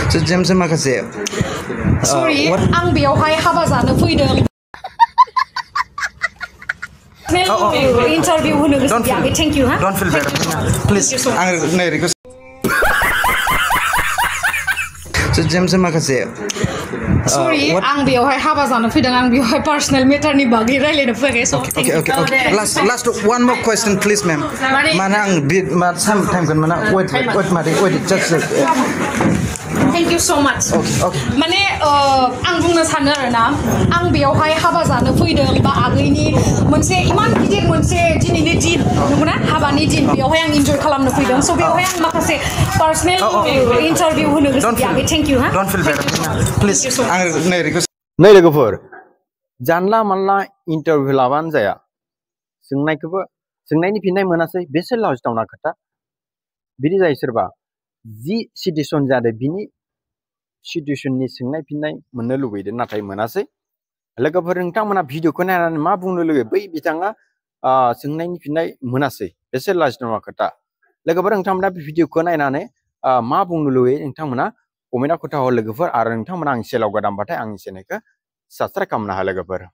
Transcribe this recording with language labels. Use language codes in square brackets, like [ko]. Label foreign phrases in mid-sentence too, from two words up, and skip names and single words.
[brx] जेम्स माखासे Sorry, आं बेयावहाय हाबा जानो फैदों। Interview होनो गोसो गैयाखै. [en] Thank you, ha? Don't feel bad. Please. [brx] आं नै रिक्वेस्ट जेम्स माखासे Sorry, आं बेयावहाय हाबा जानो फैदों. आं बेयावहाय [en] personal matterनि [brx] बागै रायलायनो फैयाखै. [en] So thank you. Okay. Last one more question, please, ma'am. [brx] माने आं मा टाइमखौ माने [en] wait just Thank you so much. Okay. [brx] माने आं बुंनो सानो आरोना आं बेयावहाय हाबा जानो फैदों बा आगैनि मोनसे इमान गिदिर मोनसे दिनैनि दिन नंगौना हाबानि दिन बेयावहाय आं इन्जय खालामनो फैदों स' बेयावहाय आं माखासे [en] personal interview [brx] होनो गोसो गैयाखै. [en] Thank you, ha? Don't feel bad. Please. [brx] आं नै रिक्वेस्ट नै लोगोफोर जानला मानला इन्टारभिउ लाबानो जाया सोंनायनि फिननाय मोनासै बेसो लाजिथावना खोथा बिदि जायो सोरबा जि सिटुएसन जादों बिनि सिटुएसननि सोंनाय फिननाय मोननो लुबैदों नाथाय मोनासै लोगोफोर नोंथांमोना भिडिअखौ नायनानै मा बुंनो लुबैयो बै बिथाङा सोंनायनि फिननाय मोनासै बेसो लाजिथावना खोथा लोगोफोर नोंथांमोना भिडिअखौ नायनानै मा बुंनो लुबैयो नोंथांमोना कमेन्टआव खोन्थाहर लोगोफोर आरो नोंथांमोना आंनि चेनेलाव गोदानबाथाय आंनि चेनेलखौ साबस्क्राइब खालामनो हो लोगोफोर